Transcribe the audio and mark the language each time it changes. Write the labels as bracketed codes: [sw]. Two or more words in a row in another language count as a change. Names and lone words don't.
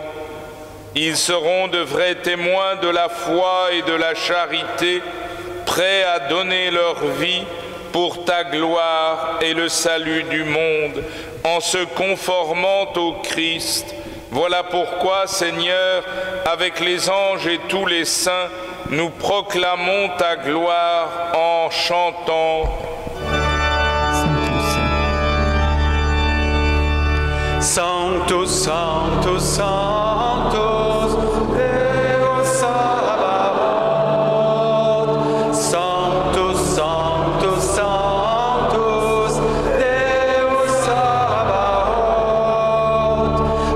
[fr] Ils seront de vrais témoins de la foi et de la charité, prêts à donner leur vie pour ta gloire et le salut du monde, en se conformant au Christ. Voilà pourquoi, Seigneur, avec les anges et tous les saints, nous proclamons ta gloire en chantant. [la] Sanctus, Sanctus, Sanctus, Deus Sabaoth. Sanctus, Sanctus, Sanctus, Deus Sabaoth.